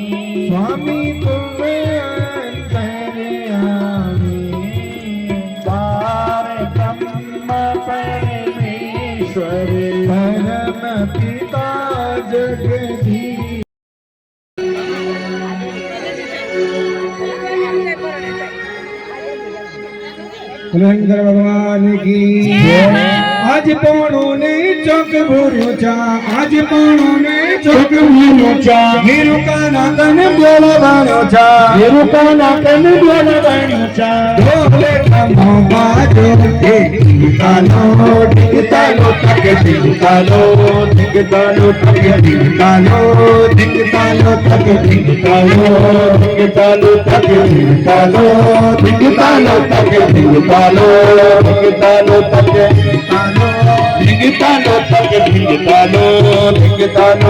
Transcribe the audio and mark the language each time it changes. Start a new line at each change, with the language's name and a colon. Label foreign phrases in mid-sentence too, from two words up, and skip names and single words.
Hindi: स्वामी तुम परमेश्वर परम पिता जगदीश।
Garhwali: शंकर भगवान की आज पोणो ने चौक भूर्यो चा। आज पोणो ने चौक भूर्यो चा। हीरू का नाकन ब्योला बाणो चा। हीरू का नाकन ब्योला बाणो चा। ढोले कमो बाजो ढिंगतालो ढिंगतालो तक ढिंगतालो ढिंगतालो तक ढिंगतालो ढिंगतालो तक ढिंगतालो ढिंगतालो तक ढिंगतालो ढिंगतालो तक ढिंगतालो ढिंगतालो तक ढिंगतालो तक ढिंगतालो ढिंगतालो।